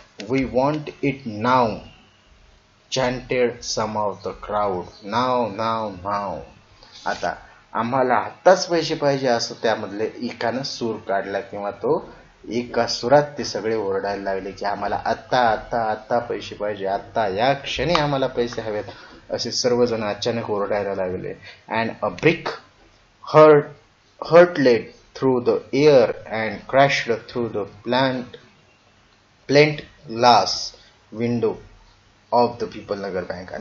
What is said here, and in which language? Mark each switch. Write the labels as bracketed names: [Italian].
[English] We want it now, chanted some of the crowd. Now. [Marathi] आता आम्हाला आत्ताच पैसे पाहिजे असं त्यामधले एकानं सूर काढला, किंवा तो एका सुरात ते सगळे ओरडायला लागले की आम्हाला आत्ता पैसे पाहिजे, आत्ता या क्षणी आम्हाला पैसे हवेत, असे सर्वजण अचानक ओरडायला लागले. [English] And a brick hurtled through the air and crashed through the plate glass window of the Peepal Nagar bank.